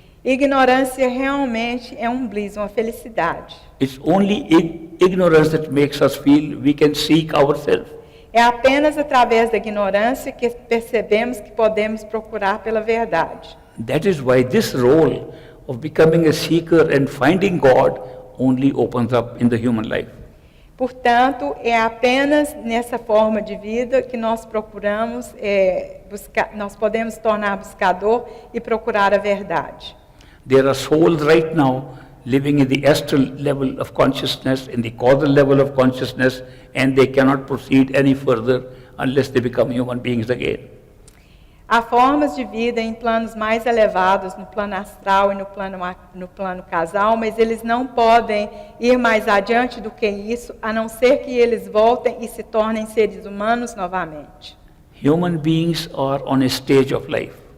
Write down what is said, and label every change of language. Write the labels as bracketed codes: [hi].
[pt] Ignorância realmente é um bliss, uma felicidade. [en] It's only ignorance that makes us feel we can seek ourselves. [pt] É apenas através da ignorância que percebemos que podemos procurar pela verdade. [en] That is why this role of becoming a seeker and finding God only opens up in the human life. [pt] Portanto, é apenas nessa forma de vida que nós procuramos, nós podemos tornar buscador e procurar a verdade. [en] There are souls right now living in the astral level of consciousness, in the causal level of consciousness, and they cannot proceed any further unless they become human beings again. [pt] Há formas de vida em planos mais elevados, no plano astral e no plano casal, mas eles não podem ir mais adiante do que isso, a não ser que eles voltem e se tornem seres humanos novamente. [en] Human beings are on a stage of life.